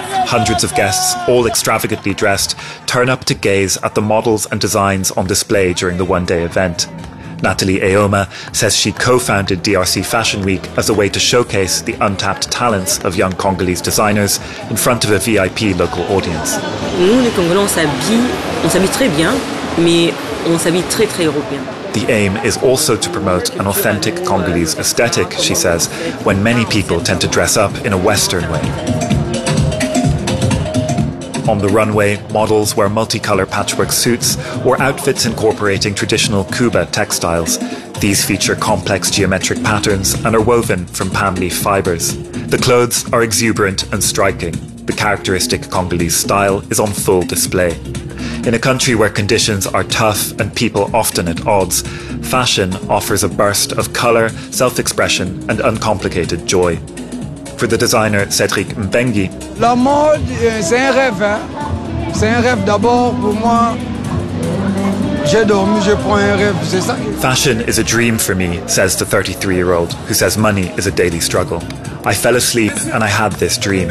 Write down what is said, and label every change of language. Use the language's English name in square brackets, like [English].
[English] Hundreds of guests, all extravagantly dressed, turn up to gaze at the models and designs on display during the one-day event. Natalie Aoma says she co-founded DRC Fashion Week as a way to showcase the untapped talents of young Congolese designers in front of a VIP local audience. [French] Nous, les Congolais, on s'habille très bien, mais on s'habille très, très européen. [English] The aim is also to promote an authentic Congolese aesthetic, she says, when many people tend to dress up in a Western way. On the runway, models wear multicolor patchwork suits or outfits incorporating traditional Kuba textiles. These feature complex geometric patterns and are woven from palm leaf fibers. The clothes are exuberant and striking. The characteristic Congolese style is on full display. In a country where conditions are tough and people often at odds, fashion offers a burst of color, self-expression, and uncomplicated joy. For the designer Cédric Mbengi, [French] la mode, c'est un rêve. Hein? C'est un rêve d'abord pour moi. J'ai dormi, je prends un rêve, c'est ça. [English] Fashion is a dream for me, says the 33-year-old, who says money is a daily struggle. I fell asleep and I had this dream.